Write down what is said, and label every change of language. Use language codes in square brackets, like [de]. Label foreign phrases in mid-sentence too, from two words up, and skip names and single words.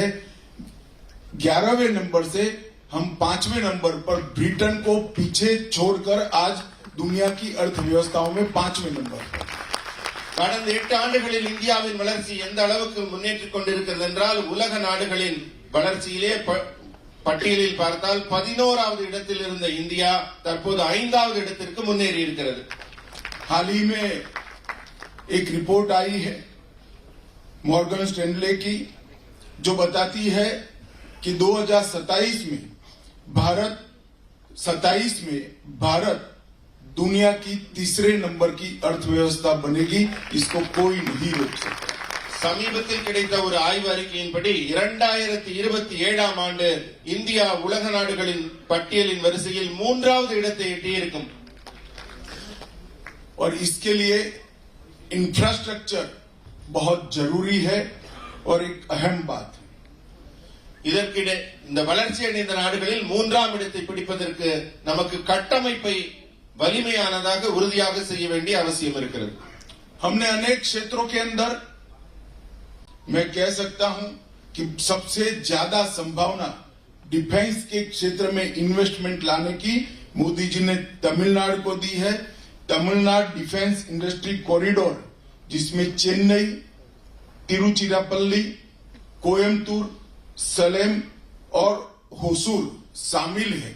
[hi] 11वें नंबर से हम 5वें नंबर पर ब्रिटेन को पीछे छोड़कर आज दुनिया की अर्थव्यवस्थाओं में 5वें नंबर पर. [ta] கடந்த 8 ஆண்டுகளில் இந்தியாவின் வளர்ச்சி எந்த அளவுக்கு முன்னேற்றிக் கொண்டிருக்கிறது என்றால், உலக நாடுகளின் வளர்ச்சியிலே பட்டியலில் பார்த்தால் 11வது இடத்தில் இருந்த இந்தியா தற்போது 5வது இடத்திற்கு முன்னேறி இருக்கிறது. [hi] हाल ही में एक रिपोर्ट आई है मॉर्गन स्टैनले की, जो बताती है कि 2027 में भारत दुनिया की तीसरे नंबर की अर्थव्यवस्था बनेगी. इसको कोई नहीं रोक सकता. [ta] சமீபத்தில் கிடைத்த ஒரு ஆய்வு அறிக்கையின்படி 2027 ஆண்டு இந்தியா உலக நாடுகளின் பட்டியலின் வரிசையில் 3வது இடத்தை எட்டியிருக்கும். [hi] और इसके लिए इंफ्रास्ट्रक्चर बहुत जरूरी है और एक अहम बात है. [ta] இதற்கிടെ இந்த வளர்ச்சி அடைந்த நாடுகளில் 3ஆம் இடத்தை பிடிப்பதற்கு நமக்கு கட்டமைப்பை வலிமையானதாக உறுதியாக செய்ய வேண்டிய அவசியம் இருக்கிறது. [hi] हमने अनेक क्षेत्रों के अंदर, मैं कह सकता हूं कि सबसे ज्यादा संभावना डिफेंस के क्षेत्र में इन्वेस्टमेंट लाने की मोदी जी ने तमिलनाडु को दी है. तमिलनाडु डिफेंस इंडस्ट्री कॉरिडोर, जिसमें चेन्नई, तिरुचिरापल्ली, कोयम्बटूर, सलेम और होसूर शामिल है.